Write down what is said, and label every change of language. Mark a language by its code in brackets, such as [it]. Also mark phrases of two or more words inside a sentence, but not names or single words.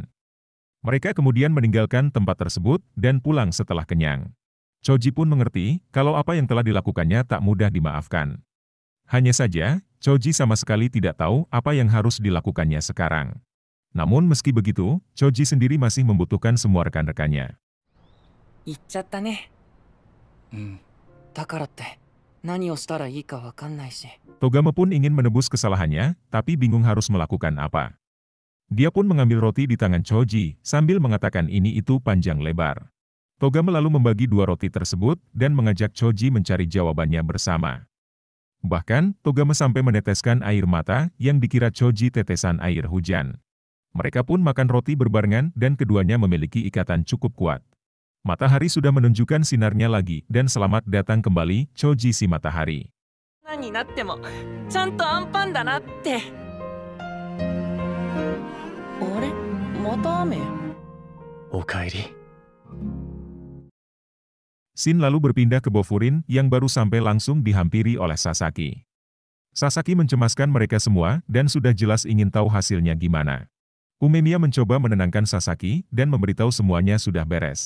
[id] Mereka kemudian meninggalkan tempat tersebut dan pulang setelah kenyang. Choji pun mengerti kalau apa yang telah dilakukannya tak mudah dimaafkan. Hanya saja, Choji sama sekali tidak tahu apa yang harus dilakukannya sekarang. Namun meski begitu, Choji sendiri masih membutuhkan semua rekan-rekannya. [ja] 言っちゃったね。だからって何をしたらいいかわかんないし。 [id] Togama pun ingin menebus kesalahannya, tapi bingung harus melakukan apa. Dia pun mengambil roti di tangan Choji, sambil mengatakan ini itu panjang lebar. Togama lalu membagi dua roti tersebut, dan mengajak Choji mencari jawabannya bersama. Bahkan, Togama sampai meneteskan air mata, yang dikira Choji tetesan air hujan. Mereka pun makan roti berbarengan, dan keduanya memiliki ikatan cukup kuat. Matahari sudah menunjukkan sinarnya lagi, dan selamat datang kembali, Choji si matahari. [ja] 何になってもちゃんとアンパンだなって。あれ、また雨。おかえり。 [id] Shin lalu berpindah ke Bofurin yang baru sampai langsung dihampiri oleh Sasaki. Sasaki mencemaskan mereka semua dan sudah jelas ingin tahu hasilnya gimana. Umemiya mencoba menenangkan Sasaki dan memberitahu semuanya sudah beres.